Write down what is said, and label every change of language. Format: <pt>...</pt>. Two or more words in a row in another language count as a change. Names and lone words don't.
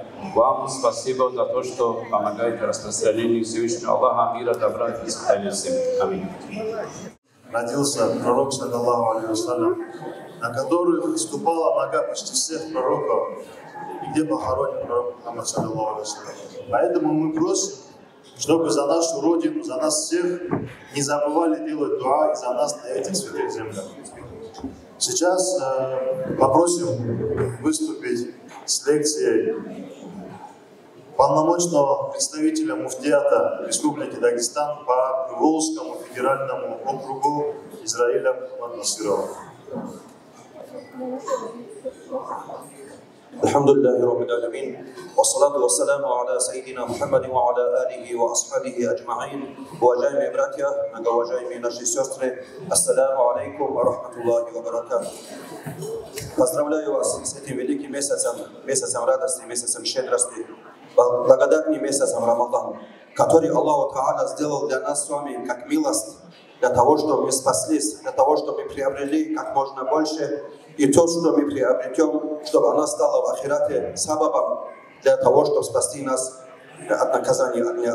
<ru>Вам спасибо за то, что помогаете распространению Всевышнего Аллаха, мира, добра и процветания всем. Аминь. Родился пророк,</ru> <ar>صلى الله عليه وسلم,</ar> <ru>на которых ступала нога почти всех пророков, и где похоронен пророк Мухаммад,</ru> <ar>صلى الله عليه وسلم.</ar> <ru>Поэтому мы просим, чтобы за нашу Родину, за нас всех не забывали делать дуа и за нас на этих святых землях. Сейчас попросим выступить с лекцией полномочного представителя муфтиата Республики Дагестан по Приволжскому федеральному округу Израиля Насирова.</ru> <ar>الحمد لله رب العالمين والصلاة والسلام على سيدنا محمد وعلى آله وأصحابه أجمعين.</ar> <ru>Уважаемые братья, многоуважаемые наши сестры,</ru> <ar>السلام عليكم ورحمة الله وبركاته.</ar> <ru>Поздравляю вас с этим великим месяцем, месяцем радости, месяцем щедрости, благодатным месяцем Рамадан, который Аллах Та'аля сделал для нас с вами как милость, для того, чтобы мы спаслись, для того, чтобы мы приобрели как можно больше, и то, что мы приобретем, чтобы она стала в ахирате сабабом для того, чтобы спасти нас от наказания огня.</ru>